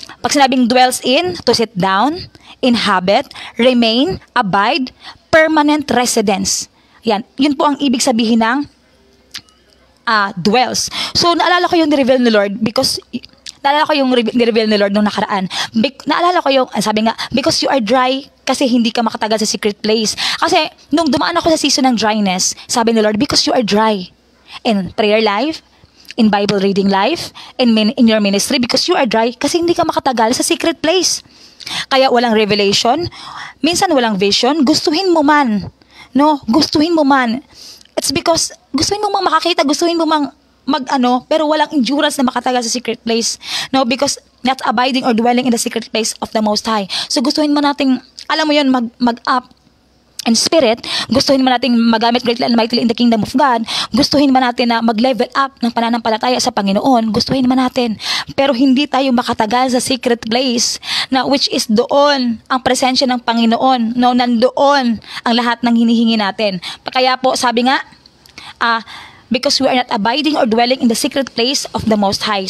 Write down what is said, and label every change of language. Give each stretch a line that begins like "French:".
Filipino: Pag sinabing
English: dwells in, to sit down, inhabit, remain, abide, permanent residence.
Filipino: Yan. Yun po ang ibig sabihin ng dwells. So, naalala ko yung ni-reveal ni Lord because naalala ko yung ni-reveal ni Lord nung nakaraan. Naalala ko yung, sabi nga,
English: because you are dry,
Filipino: kasi hindi ka makatagal sa secret place. Kasi, nung dumaan ako sa season ng dryness, sabi ni Lord,
English: because you are dry. In prayer life, in Bible reading life, in your ministry, because you are dry,
Filipino: kasi hindi ka makatagal sa
English: secret place.
Filipino: Kaya walang revelation, minsan walang vision, gustuhin mo man. No? Gustuhin mo man.
English: It's because,
Filipino: gustuhin mo mang makakita, gustuhin mo mang pero walang endurance na makatagal sa secret place.
English: No, because not abiding or dwelling in the secret place of the Most High.
Filipino: So gustuhin mo nating, alam mo yun, mag-up in spirit, gustuhin mo nating magamit
English: greatly and mightily in the kingdom of God,
Filipino: gustuhin mo natin na mag-level up ng pananampalataya sa Panginoon, gustuhin mo natin. Pero hindi tayo makatagal sa secret place, na which is doon ang presensya ng Panginoon. No, nandoon ang lahat ng hinihingi natin. Kaya po, sabi nga,
English: because we are not abiding or dwelling in the secret place of the Most High.